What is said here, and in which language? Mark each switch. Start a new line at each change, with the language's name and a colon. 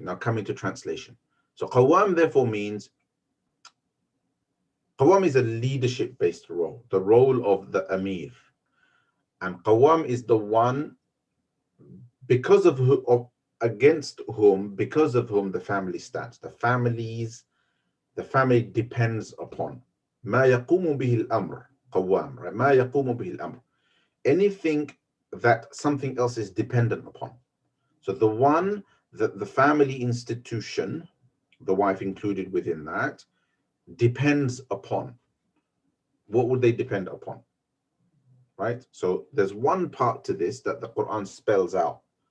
English: Now coming to translation. So qawwam therefore means, qawwam is a leadership-based role, the role of the amir. And qawwam is the one because of against whom the family stands. The family depends upon.
Arabic: ما يقوم به الأمر قوام, right? ما يقوم به الأمر.
English: Anything that something else is dependent upon. So the one that the family institution, the wife included within that, depends upon. What would they depend upon? Right? So there's one part to this that the Quran spells out.